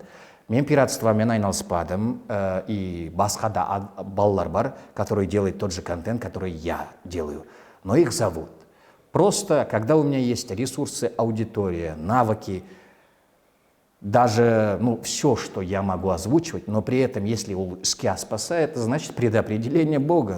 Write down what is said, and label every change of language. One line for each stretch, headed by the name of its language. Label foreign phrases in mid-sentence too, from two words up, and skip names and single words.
Kazakh: Мен пиратствомен айналыспадым, и басқа да балалар бар,
Russian: которые делают тот же контент, который я делаю, но их зовут. Просто, когда у меня есть ресурсы, аудитория, навыки, даже все, что я могу озвучивать, но при этом, если СКИА спасает, это значит предопределение Бога.